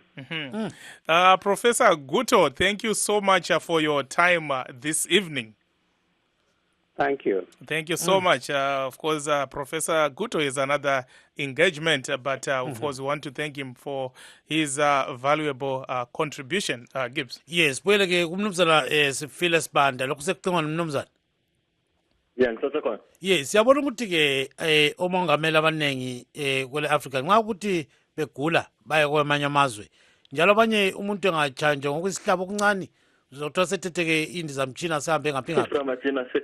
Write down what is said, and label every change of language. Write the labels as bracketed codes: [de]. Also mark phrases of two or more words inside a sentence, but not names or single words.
[en] Professor Guto, thank you so much for your time this evening. Thank you. Thank you so much. Of course, Professor Guto is another engagement, but of course, we want to thank him for his valuable contribution. Gibbs. [nd] Yes, buyele ke umnumzana Sifile Sibanda lokhu sekucingwa umnumzana. Yeah, ngisasekhona. Yes, siyabona ukuthi ke omongameli abanengi kwele Africa nxa ukuthi begula baye kwamanye amazwe. Njalo abanye umuntu engachanje ngokwesihlabo okuncane uzothola sethetheke indizamtshina sihambe ngaphi ngaphi.